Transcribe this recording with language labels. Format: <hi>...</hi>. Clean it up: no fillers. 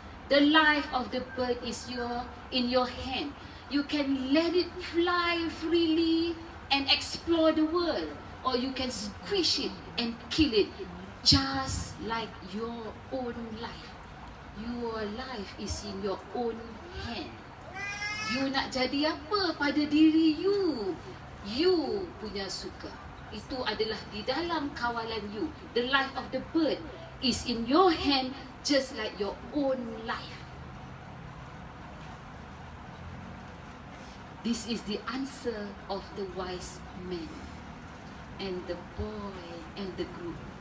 <en>The life of the bird is in your hand. You can let it fly freely and explore the world, or you can squish it and kill it, just like your own life. Your life is in your own hand.</en> <ms>You nak jadi apa pada diri you? You punya suka. Itu adalah di dalam kawalan you.</ms> <en>The life of the bird is in your hand, just like your own life. This is the answer of the wise man and the boy and the group.</en>